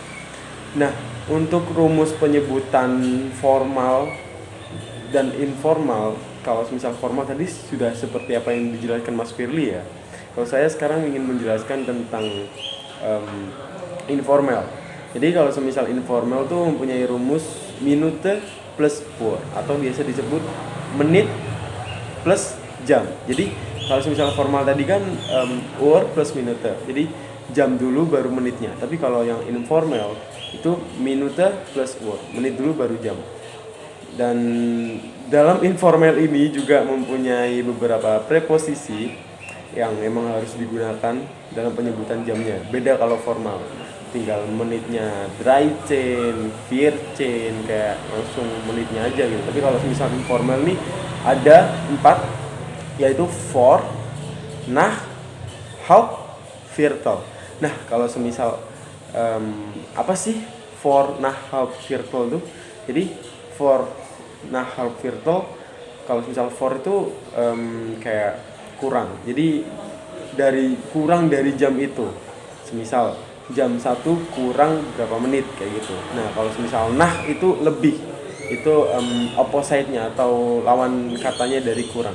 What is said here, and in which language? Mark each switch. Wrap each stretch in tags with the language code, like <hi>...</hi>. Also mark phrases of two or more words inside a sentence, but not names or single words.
<id>Nah, untuk rumus penyebutan formal dan informal, kalau misal formal tadi sudah seperti apa yang dijelaskan Mas Firly ya. Kalau saya sekarang ingin menjelaskan tentang informal. Jadi kalau semisal informal tuh mempunyai rumus</id> <de>minute plus Uhr,</de> <id>atau biasa disebut menit plus jam. Jadi kalau semisal formal tadi kan</id> <de>Uhr plus minute.</de> <id>Jadi jam dulu baru menitnya. Tapi kalau yang informal itu</id> <de>minute plus Uhr,</de> <id>menit dulu baru jam. Dan dalam informal ini juga mempunyai beberapa preposisi yang memang harus digunakan dalam penyebutan jamnya. Beda kalau formal, tinggal menitnya 13, 14, kayak langsung menitnya aja gitu. Tapi kalau misal informal nih ada 4, yaitu for,</id> <de>nach, haupt, viertel.</de> <id>Nah, kalau semisal apa sih for,</id> <de>nach, haupt, viertel tuh?</de> <id>Jadi for,</id> <de>nach, haupt, viertel,</de> <id>kalau misal for itu kayak kurang. Jadi kurang dari jam itu. Semisal jam 1 kurang berapa menit kayak gitu. Nah, kalau semisal nah itu lebih. Itu opposite-nya atau lawan katanya dari kurang.</id>